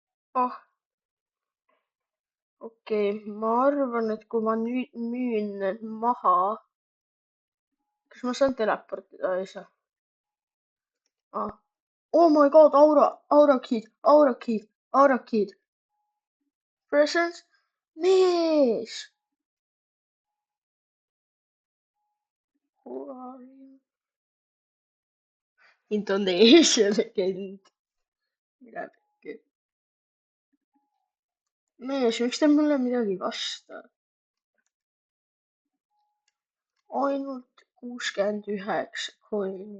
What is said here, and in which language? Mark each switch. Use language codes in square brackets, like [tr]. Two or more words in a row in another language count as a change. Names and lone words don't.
[et] ah, okei, ma arvan, et kui ma nüüd müün need maha, kas ma saan teleportida või ei saa? Ah. [en] Oh my god, aura kid, aura kid, aura kid. [et] Presents? Mees! [en] Who are you? [et] Indoneesia legend. Mine pekki. Mees, miks te mulle midagi ei vasta? Ainult 69 coin'i.